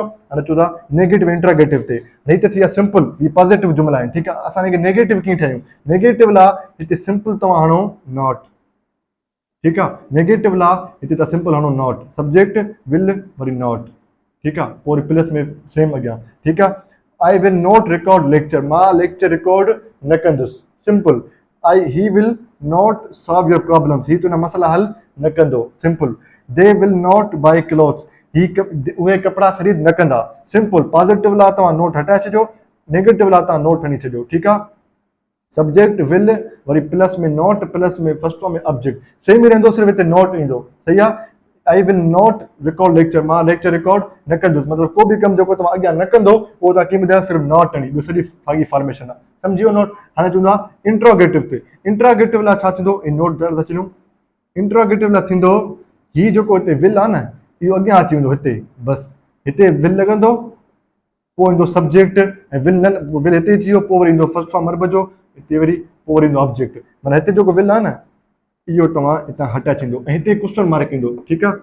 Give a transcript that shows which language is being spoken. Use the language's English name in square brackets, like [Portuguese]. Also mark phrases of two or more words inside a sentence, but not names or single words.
[Sindhi] हाणे चओ था [English] negative interrogative [Sindhi] ते, ही त थी विया सिंपल, ही पॉज़िटिव जुमला आहिनि, ठीकु आहे। असां हिनखे नेगेटिव कीअं ठाहियूं, नेगेटिव लाइ हिते सिंपल तव्हां हणो नॉट, ठीकु आहे। नेगेटिव लाइ हिते तव्हां सिंपल हणो नॉट, [English] subject will [Sindhi] वरी नॉट, ठीकु आहे, पोइ वरी प्लस में सेम अॻियां, ठीकु आहे। [English] I will not record lecture, [Sindhi] मां लेक्चर रिकॉर्ड न कंदुसि, सिंपल। [English] he will not solve your problems, [Sindhi] ही तुंहिंजा मसइला हल न कंदो, सिंपल। [English] they will not buy clothes, [Sindhi] उहे कपिड़ा ख़रीद न कंदा, सिंपल। पॉज़िटिव लाइ तव्हां नोट हटाए छॾियो, नेगेटिव लाइ तव्हां नोट हणी छॾियो, ठीकु आहे। [English] subject will [Sindhi] वरी प्लस में नॉट, प्लस में [English] first form [Sindhi] में ऑब्जेक्ट, सेम ई रहंदो, सिर्फ़ु हिते नॉट ईंदो, सही आहे। [English] I will not record lecture, [Sindhi] मां लेक्चर रिकॉर्ड न कंदुसि, मतिलबु को बि कमु जेको तव्हां अॻियां न कंदो उहो तव्हां कीअं ॿुधायो, सिर्फ़ु नॉट हणी, ॿियो सॼी साॻी फॉर्मेशन आहे, सम्झी वियो नोट। हाणे चवंदो आहे इंट्रोगेटिव ते, इंट्रोगेटिव लाइ छा थींदो, इन नोट था अचूं। इंट्रोगेटिव लाइ थींदो, ही जेको हिते विल आहे न, इहो अॻियां अची वेंदो हिते, बसि हिते विल लॻंदो, पोइ ईंदो सब्जेक्ट, ऐं विल न, विल हिते अची वियो, पोइ वरी ईंदो [English] first form verb [Sindhi] जो, हिते वरी पोइ वरी ईंदो ऑब्जेक्ट, माना हिते जेको विल आहे न इहो तव्हां हितां हटाए छॾींदो, ऐं हिते [English] question mark [Sindhi] ईंदो, ठीकु आहे।